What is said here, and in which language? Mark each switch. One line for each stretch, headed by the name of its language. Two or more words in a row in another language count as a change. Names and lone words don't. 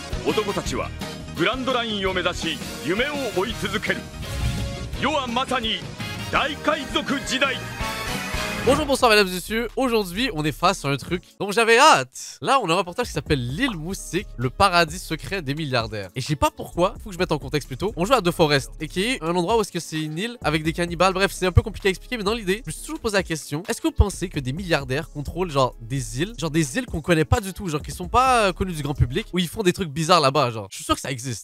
Japanese: 男たちはグランドラインを目指し夢を追い続ける。世はまさに大海賊時代。
French: Bonjour, bonsoir mesdames et messieurs, aujourd'hui on est face à un truc dont j'avais hâte. Là on a un reportage qui s'appelle l'île Moustique, le paradis secret des milliardaires. Et je sais pas pourquoi, faut que je mette en contexte plutôt. On joue à The Forest, et qui est un endroit où est-ce que c'est une île avec des cannibales. Bref, c'est un peu compliqué à expliquer, mais dans l'idée, je me suis toujours posé la question, est-ce que vous pensez que des milliardaires contrôlent genre des îles qu'on connaît pas du tout, genre qui sont pas connues du grand public, où ils font des trucs bizarres là-bas, genre. Je suis sûr que ça existe.